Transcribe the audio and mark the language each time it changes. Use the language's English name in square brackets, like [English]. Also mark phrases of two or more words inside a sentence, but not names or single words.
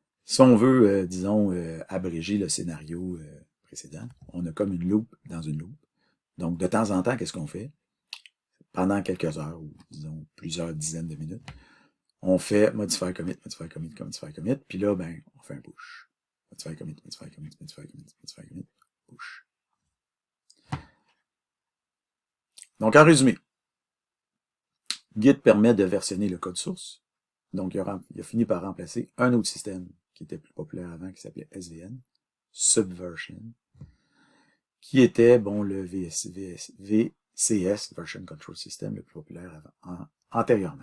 [French] Si on veut, disons, abréger le scénario précédent, on a comme une loupe dans une loupe. Donc, de temps en temps, qu'est-ce qu'on fait? Pendant quelques heures, ou disons plusieurs dizaines de minutes, on fait modifier commit, modifier commit, modifier commit, puis là, ben, on fait un push. Modifier commit, modifier commit, modifier commit, modifier commit, push. Donc, en résumé, Git permet de versionner le code source. Donc, il a fini par remplacer un autre système qui était plus populaire avant, qui s'appelait SVN, Subversion, qui était, bon, le VCS, [English] Version Control System, [French] le plus populaire antérieurement.